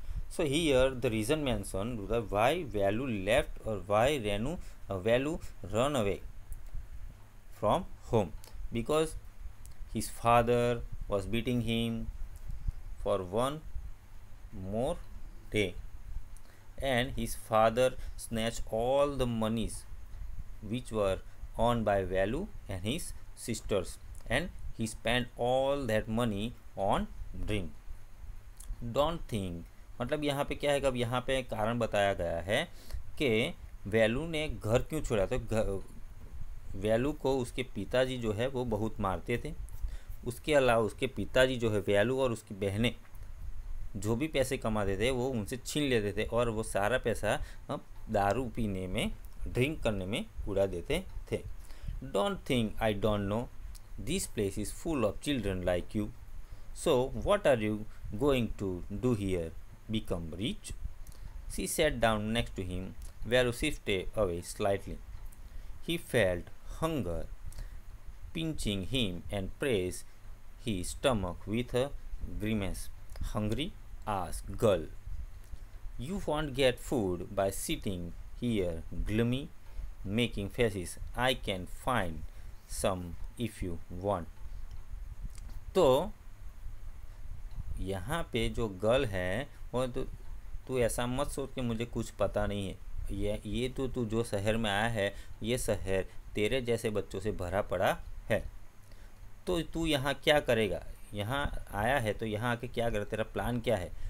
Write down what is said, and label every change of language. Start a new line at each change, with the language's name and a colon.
English: So here the reason mentioned the why Velu left or why Velu run away from home, because his father was beating him for one more day and his father snatched all the monies which were earned by Velu and his sisters and he spent all that money on drink. Don't think,
Hindi: मतलब यहाँ पे क्या है, अब यहाँ पे कारण बताया गया है कि वैल्यू ने घर क्यों छोड़ा। तो वैल्यू को उसके पिताजी जो है वो बहुत मारते थे। उसके अलावा उसके पिताजी जो है वैल्यू और उसकी बहनें जो भी पैसे कमाते थे वो उनसे छीन लेते थे और वो सारा पैसा दारू पीने में, ड्रिंक करने में उड़ा देते थे।
English: Don't think I don't know, this place is full of children like you, so what are you going to do here, become rich. She sat down next to him. Value shifted away slightly. He felt hunger pinching him and pressed his stomach with a grimace. Hungry? Asked girl. You won't get food by sitting here gloomy, making faces. I can find some if you want.
Hindi: तो यहाँ पे जो girl है वो तो तू ऐसा मत सोच कि मुझे कुछ पता नहीं है। ये तो तू जो शहर में आया है, ये शहर तेरे जैसे बच्चों से भरा पड़ा है। तो तू यहाँ क्या करेगा, यहाँ आया है तो यहाँ आके क्या कर, तेरा प्लान क्या है।